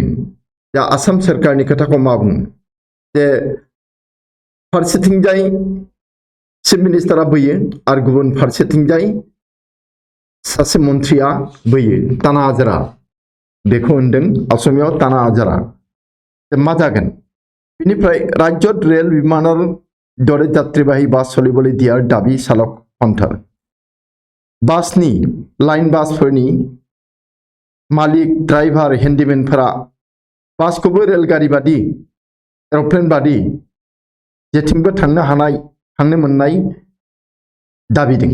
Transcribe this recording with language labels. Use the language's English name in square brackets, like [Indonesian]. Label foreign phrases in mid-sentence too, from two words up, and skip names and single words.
[Bodo] दा आसाम सरकारनि खोथाखौ मा बुङो जे फारसेथिंजाय चिफ मिनिस्टारा बोयो आरो गुबुन फारसेथिंजाय सासे मन्त्रिया बोयो ताना आजारा बेखौ होनदों असमियाव ताना आजारा मा जागोन बेनिफ्राय [Assamese] ৰাজ্যত ৰেল বিমানৰ দৰে যাত্ৰীবাহী বাছ চলিবলৈ দিয়াৰ দাবী চালক সন্থাৰ [Bodo] बासनि लाइन बासफोरनि मालिक ड्राइभार हेन्डिमेनफोरा बासखौबो रेलगारि बादि एर'प्लेन बादि जेथिंबो थांनो हानाय थांनो मोननाय दाबिदों।